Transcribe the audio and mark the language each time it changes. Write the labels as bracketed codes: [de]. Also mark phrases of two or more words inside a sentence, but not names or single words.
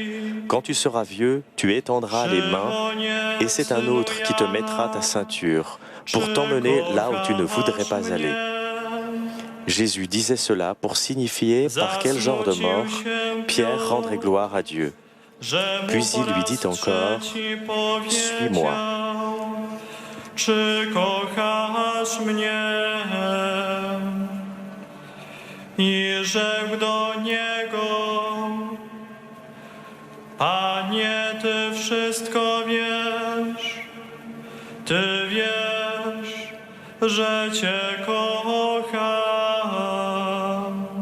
[fr] Quand tu seras vieux, tu étendras les mains et c'est un autre qui te mettra ta ceinture pour t'emmener là où tu ne voudrais pas aller. Jésus disait cela pour signifier par quel genre de mort Pierre rendrait gloire à Dieu. Puis il lui dit encore, « Suis-moi. » [pl] Czy kochasz mnie? I rzekł do niego, Panie, Ty wszystko wiesz, Ty wiesz, że Cię kocham.